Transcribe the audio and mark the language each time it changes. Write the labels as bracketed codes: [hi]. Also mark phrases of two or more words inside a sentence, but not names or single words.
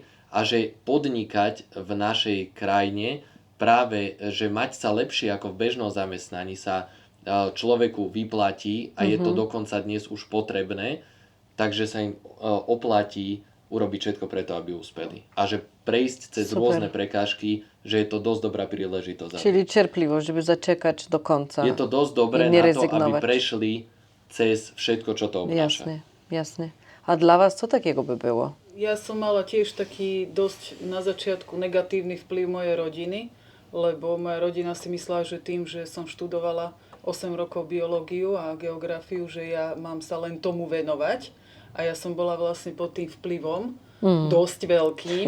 [sk] A že podnikať v našej krajine práve, že mať sa lepšie ako v bežnom zamestnaní sa človeku vyplatí a je to dokonca dnes už potrebné, takže sa im oplatí urobiť všetko preto, aby uspeli. A že prejsť cez rôzne prekážky, že je to dosť dobrá príležitosť. [pl] Czyli cierpliwość, żeby zaczekać do końca. [sk] Je to dosť dobré na to, aby prešli cez všetko, čo to obnáša. [pl] Jasne, jasne. A dla was co takiego by było? [sk] Ja som mala tiež taký dosť na začiatku negatívny vplyv mojej rodiny, lebo moja rodina si myslela, že tým, že som študovala 8 rokov biológiu a geografiu, že ja mám sa len tomu venovať. A ja som bola vlastne pod tým vplyvom dosť veľkým.